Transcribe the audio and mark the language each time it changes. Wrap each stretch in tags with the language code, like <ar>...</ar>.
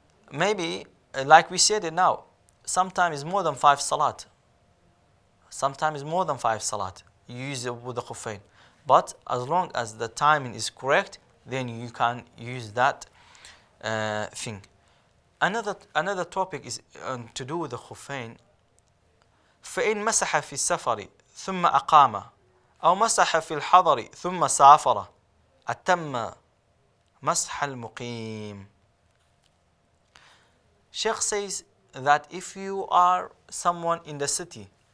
<en>Maybe, like we said it now, sometimes more than 5 salat. Sometimes more than 5 salat. You use it with the khufain. But as long as the timing is correct, then you can use that thing. Another topic is to do with the khufain.</en> <ar>فإن مسح في السفر ثم أقام أو مسح في الحضر ثم سافر أتم مسح المقيم.</ar> <en>Sheikh says that if you are someone in the city</en>